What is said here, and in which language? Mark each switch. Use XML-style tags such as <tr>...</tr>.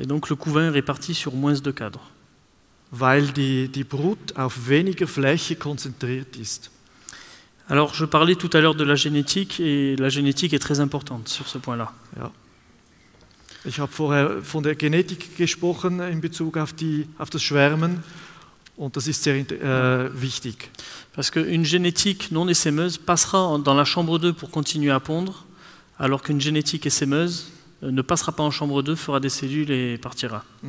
<fr>Et donc le couvain est réparti sur moins de cadres.</fr> <de>Weil die Brut auf weniger Fläche konzentriert ist.</de> <fr>Alors je parlais tout à l'heure de la génétique et la génétique est très importante sur ce point-là.</fr> <de>Ja. Ich habe vorher von der Genetik gesprochen in Bezug auf das Schwärmen und das ist sehr wichtig.</de> <fr>Parce qu'une génétique non essaimeuse passera dans la chambre 2 pour continuer à pondre, alors qu'une génétique essaimeuse ne passera pas en chambre 2, fera des cellules et partira.</fr>